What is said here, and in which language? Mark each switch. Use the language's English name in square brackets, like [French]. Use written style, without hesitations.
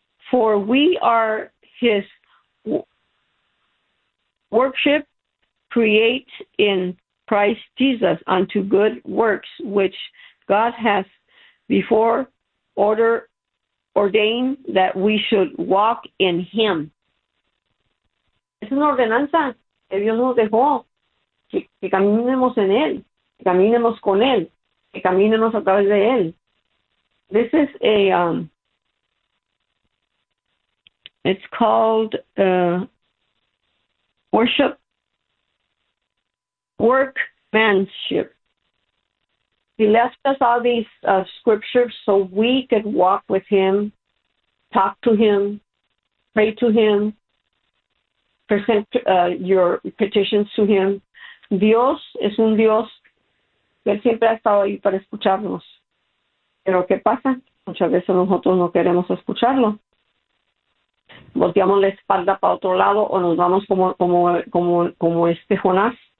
[English] For we are his workmanship, create in Christ Jesus unto good works, which God hath before ordained that we should walk in him. [Spanish] Es una ordenanza que Dios nos dejó, que caminemos en él, que caminemos con él, que caminemos a través de él. [English] This is a, it's called worship, workmanship. He left us all these scriptures so we could walk with him, talk to him, pray to him, present your petitions to him. [Spanish] Dios es un Dios que siempre ha estado ahí para escucharnos. Pero ¿qué pasa? Muchas veces nosotros no queremos escucharlo. Volteamos la espalda para otro lado o nos vamos como este Jonás.